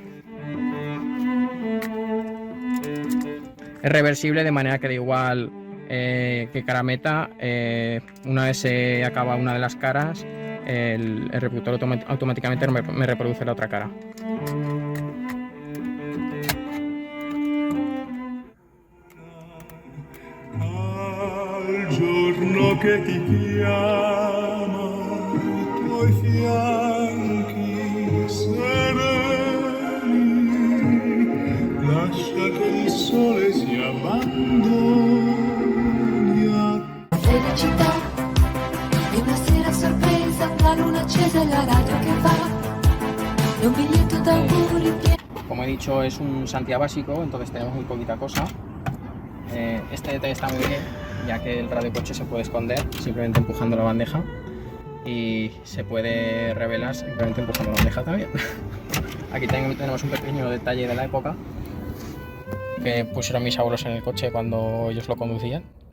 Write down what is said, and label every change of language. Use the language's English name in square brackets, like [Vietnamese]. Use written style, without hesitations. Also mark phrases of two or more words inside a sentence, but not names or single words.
[Spanish] Es reversible, de manera que da igual que cara meta, una vez se acaba una de las caras, el reproductor automáticamente me reproduce la otra cara. [Italian] Al giorno che ti chiama i tuoi fianchi sereni, lascia che il sole si abbandoni a felicità di una sera sorpresa, la luna accesa e la radio che va, e un biglietto d'auguri pieno. [Spanish] Como he dicho, es un Xantia básico, entonces tenemos muy poquita cosa. Este detalle está muy bien, ya que el radiocoche se puede esconder simplemente empujando la bandeja y se puede revelar simplemente empujando la bandeja también. Aquí tenemos un pequeño detalle de la época que pusieron mis abuelos en el coche cuando ellos lo conducían.